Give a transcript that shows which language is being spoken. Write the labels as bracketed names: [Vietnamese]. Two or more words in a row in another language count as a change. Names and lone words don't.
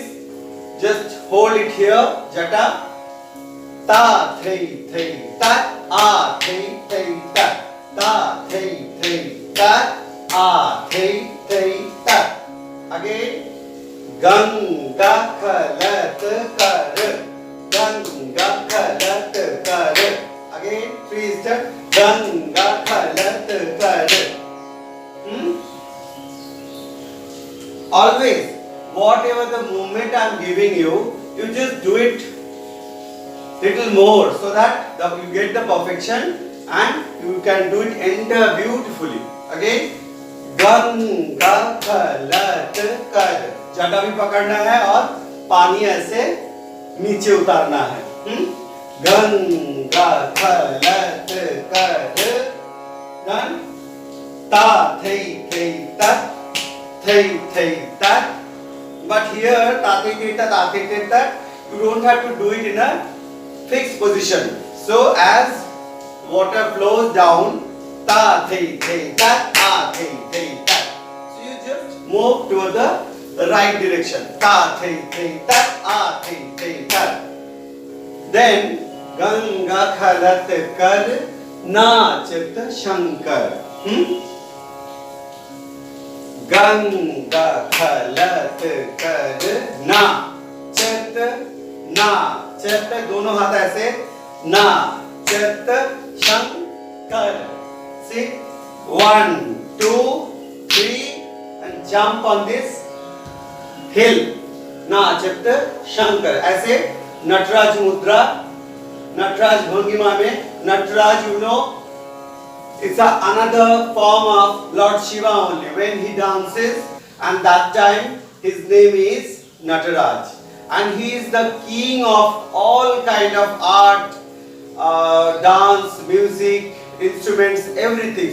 [English] Just hold it here. Jata. Ta the tat. A the tat. Ta the tat. A the tat. Again. [Hindi] गंगा खलत कर. गंगा खलत कर. [English] Again. 3 steps. [Hindi] गंगा खलत कर. [English] Always, whatever the movement I am giving you, you just do it little more so that you get the perfection and you can do it entire beautifully. Again, [Hindi] गंगा खलत कर. जटा भी पकड़ना है और पानी ऐसे नीचे उतारना है. गंगा खलत कर. [English] Done. Ta thei tat. Thei tat. But here ta thei tat, you don't have to do it in a fixed position. So as water flows down, ta thei tat, a thei tat. So you just move to the right direction. Ta thei tat, a thei tat. [Hindi] Then गंगा खलत कर नाचत शंकर. गंगा खलत कर नाचत दोनों हाथ ऐसे नाचत शंकर. [English] See, 1 2 3 and jump on this hill. [Hindi] नाचत शंकर. ऐसे नटराज मुद्रा, नटराज भंगिमा में. नटराज, [English] you know, it's another form of Lord Shiva only when he dances, and that time his name is Nataraj. and he is the king of all kind of art, dance, music, instruments, everything.